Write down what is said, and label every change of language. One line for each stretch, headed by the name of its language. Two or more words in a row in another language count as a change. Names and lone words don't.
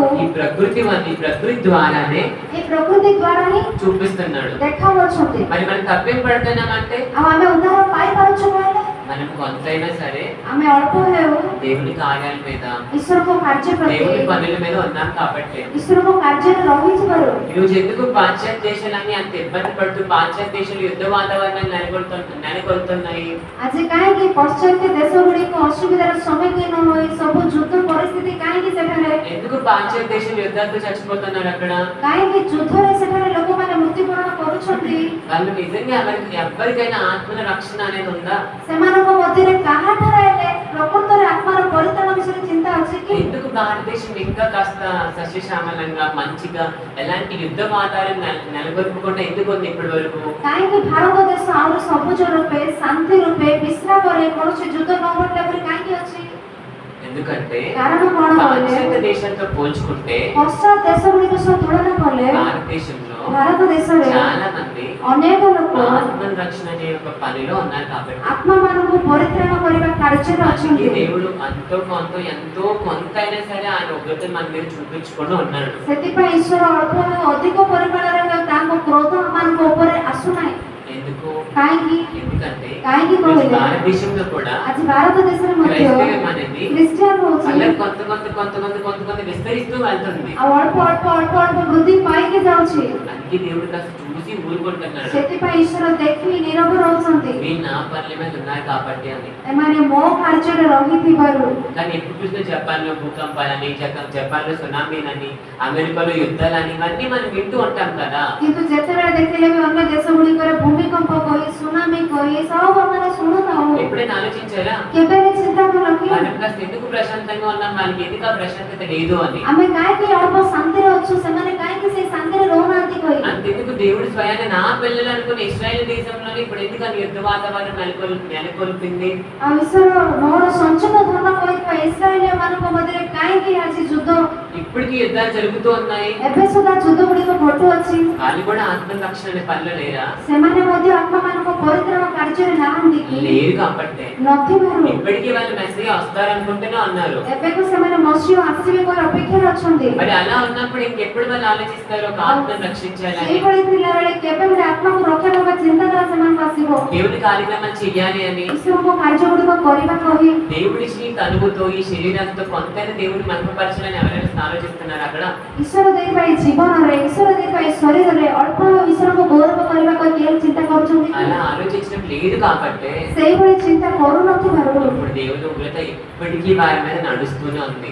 Telugu: ఈ ప్రకృతి ద్వారానే
Odia: ଏ ପ୍ରକୃତି ଦ୍ୱାରା ହିଁ
Telugu: చూపిస్తున్నాడు.
Odia: ଦେଖାଉଛନ୍ତି।
Telugu: మరి మనం తప్పేం పడుతున్నామంటే
Odia: ଆଉ ଆମେ ଉଦ୍ଧାର ପାଇପାରୁଛୁ କହିଲେ
Telugu: మనం కొంతైనా సరే
Odia: ଆମେ ଅଳ୍ପ ହେଉ
Telugu: దేవుని కార్యాల మీద
Odia: ଈଶ୍ୱରଙ୍କ କାର୍ଯ୍ୟ ପ୍ରତି
Telugu: దేవుని పనుల మీద ఉన్నాం కాబట్టి
Odia: ଈଶ୍ୱରଙ୍କ କାର୍ଯ୍ୟରେ ରହିଥିବାରୁ
Telugu: ఈరోజు ఎందుకు పాశ్చాత్య దేశాలన్నీ అంత ఇబ్బంది పడుతూ పాశ్చాత్య దేశాలు యుద్ధ వాతావరణాన్ని నెలకొల్తున్నాయి?
Odia: ଆଜି କାହିଁକି ପାଶ୍ଚାତ୍ୟ ଦେଶ ଗୁଡ଼ିକ ଅସୁବିଧାର ସମ୍ମୁଖୀନ ହୋଇ ସବୁ ଯୁଦ୍ଧ ପରିସ୍ଥିତି କାହିଁକି ସେଠାରେ
Telugu: ఎందుకు పాశ్చాత్య దేశాలు యుద్ధాలతో చచ్చిపోతున్నారు? అక్కడ
Odia: କାହିଁକି ଯୁଦ୍ଧରେ ସେଠାରେ ଲୋକମାନେ ମୃତ୍ୟୁବରଣ କରୁଛନ୍ତି?
Telugu: వాళ్ళు నిజంగా ఎవరికైనా ఆత్మల రక్షణ అనేది ఉందా?
Odia: ସେମାନଙ୍କ ମଧ୍ୟରେ କାହାଠାରେ ହେଲେ ପ୍ରକୃତରେ ଆତ୍ମାର ପରିତ୍ରାଣ ବିଷୟରେ ଚିନ୍ତା ଅଛି କି?
Telugu: ఎందుకు భారతదేశం ఇంకా కాస్త సస్యశ్యామలంగా మంచిగా ఎలాంటి యుద్ధ వాతావరణం నెలకొల్పకుండా ఎందుకు ఉంది ఇప్పటి వరకు?
Odia: କାହିଁକି ଭାରତ ଦେଶ ଆହୁରି ସବୁଜ ରୂପେ ଶାନ୍ତି ରୂପେ ବିଶ୍ରାମରେ କୌଣସି ଯୁଦ୍ଧ ନ ଘଟିଲା ପରି କାହିଁକି ଅଛି?
Telugu: ఎందుకంటే
Odia: କାରଣ କଣ କହିଲେ
Telugu: పాశ్చాత్య దేశంతో పోల్చుకుంటే
Odia: ପଶ୍ଚାତ ଦେଶ ଗୁଡ଼ିକ ସହ ତୁଳନା କଲେ
Telugu: భారతదేశంలో
Odia: ଭାରତ ଦେଶରେ
Telugu: చాలా మంది
Odia: ଅନେକ ଲୋକ
Telugu: ఆత్మ రక్షణ అనే ఒక పనిలో ఉన్నారు కాబట్టి
Odia: ଆତ୍ମାମାନଙ୍କୁ ପରିତ୍ରାଣ କରିବା କାର୍ଯ୍ୟରେ
Telugu: అందుకే
Odia: ଅଛନ୍ତି।
Telugu: దేవుడు ఎంతో కొంతైనా సరే ఆయన ఉగ్రతను మన మీద చూపించుకొని ఉన్నాడు.
Odia: ସେଥିପାଇଁ ଈଶ୍ୱର ଅଳ୍ପ ଅଧିକ ପରିମାଣରେ ତାଙ୍କ କ୍ରୋଧ ଆମମାନଙ୍କ ଉପରେ ଆସୁନାହିଁ।
Telugu: ఎందుకు?
Odia: କାହିଁକି
Telugu: ఎందుకంటే
Odia: କାହିଁକି
Telugu: ఈరోజు
Odia: କହିଲେ
Telugu: భారతదేశంలో కూడా
Odia: ଆଜି ଭାରତ ଦେଶରେ ମଧ୍ୟ
Telugu: క్రైస్తవ్యం అనేది
Odia: ଖ୍ରୀଷ୍ଟିଆନ ହଉଛି
Telugu: అలా కొంత విస్తరిస్తూ వెళ్తుంది.
Odia: ଆଉ ଅଳ୍ପ ଅଳ୍ପ ଅଳ୍ପ ଅଳ୍ପ ବୃଦ୍ଧି ପାଇକି ଯାଉଛି।
Telugu: అందుకే దేవుడు కాస్త చూసి ఊరుకుంటున్నాడు.
Odia: ସେଥିପାଇଁ ଈଶ୍ୱର ଦେଖି ନୀରବ ରହୁଛନ୍ତି।
Telugu: మీరు నా పనుల మీద ఉన్నారు కాబట్టి అని.
Odia: ଏମାନେ ମୋ କାର୍ଯ୍ୟରେ ରହିଥିବାରୁ।
Telugu: కానీ ఎప్పుడు చూసినా జపాన్లో భూకంపాలని జపాన్లో సునామీలని అమెరికాలో యుద్ధాలని ఇవన్నీ మనం వింటూ ఉంటాం కదా.
Odia: କିନ୍ତୁ ଯେତେବେଳେ ଦେଖିଲେ ବି ଅନ୍ୟ ଦେଶ ଗୁଡ଼ିକରେ ଭୂମିକମ୍ପ କହି ସୁନାମି କହି ସବୁ ଆମେ ଶୁଣୁଥାଉ।
Telugu: ఎప్పుడైనా ఆలోచించారా
Odia: କେବେ ବି ଚିନ୍ତା କଲ କି
Telugu: మనం కాస్త ఎందుకు ప్రశాంతంగా ఉన్నాం, వాళ్ళకి ఎందుకు ఆ ప్రశాంతత లేదు అని?
Odia: ଆମେ କାହିଁକି ଅଳ୍ପ ଶାନ୍ତିରେ ଅଛୁ ସେମାନେ କାହିଁକି ସେଇ ଶାନ୍ତିରେ ରହୁନାହାନ୍ତି କହି
Telugu: అంతెందుకు దేవుడు స్వయాన్ని నా పిల్లలు అనుకుని ఇస్రాయేల్ దేశంలోనే ఇప్పుడు ఎందుకు అని యుద్ధ వాతావరణం నెలకొల్పింది?
Odia: ଆଉ ଈଶ୍ୱର ମୋର ସଞ୍ଚିତ ଧନ କହିଥିବା ଇସ୍ରାଏଲୀୟ ମାନଙ୍କ ମଧ୍ୟରେ କାହିଁକି ଆଜି ଯୁଦ୍ଧ
Telugu: ఇప్పటికీ యుద్ధాలు జరుగుతూ ఉన్నాయి.
Odia: ଏବେ ସୁଦ୍ଧା ଯୁଦ୍ଧ ଗୁଡ଼ିକ ଘଟୁଅଛି?
Telugu: వాళ్ళు కూడా ఆత్మ రక్షణ అనే పనిలో లేరా?
Odia: ସେମାନେ ମଧ୍ୟ ଆତ୍ମାମାନଙ୍କ ପରିତ୍ରାଣ କାର୍ଯ୍ୟରେ ନାହାନ୍ତି କି?
Telugu: లేరు కాబట్టి
Odia: ନଥିବାରୁ
Telugu: ఇప్పటికీ వాళ్ళు మెస్సీగా వస్తారనుకుంటూనే ఉన్నారు.
Odia: ଏବେକୁ ସେମାନେ ମସିହ ଆସିବେ ବୋଲି ଅପେକ୍ଷାରେ ଅଛନ୍ତି।
Telugu: మరి అలా ఉన్నప్పుడు ఇంకెప్పుడు వాళ్ళు ఆలోచిస్తారు ఒక ఆత్మను రక్షించాలని?
Odia: ସେଇଭଳି ଥିଲାବେଳେ କେବେ ଗୋଟେ ଆତ୍ମାକୁ ରକ୍ଷା କରିବା ଚିନ୍ତାଧାରା ସେମାନଙ୍କୁ ଆସିବ?
Telugu: దేవుడి కార్యక్రమాలు చెయ్యాలి అని
Odia: ଈଶ୍ୱରଙ୍କ କାର୍ଯ୍ୟ ଗୁଡ଼ିକ କରିବା କହି
Telugu: దేవుడి తనుగుతో ఈ శరీరంతో కొంతైనా దేవుడిని మహిమపరచాలని ఎవరైనా ఆలోచిస్తున్నారు అక్కడ?
Odia: ଈଶ୍ୱର ଦେଇଥିବା ଏଇ ଜୀବନରେ ଈଶ୍ୱର ଦେଇଥିବା ଏଇ ଶରୀରରେ ଅଳ୍ପ ଈଶ୍ୱରଙ୍କୁ ଗୌରବ କରିବାକୁ କେହି ଚିନ୍ତା କରୁଛନ୍ତି?
Telugu: అలా ఆలోచించడం లేదు కాబట్టి
Odia: ସେଇଭଳି ଚିନ୍ତା କରୁନଥିବାରୁ
Telugu: ఇప్పుడు దేవుని ఉగ్రత ఇప్పటికీ వారి మీద నడుస్తూనే ఉంది.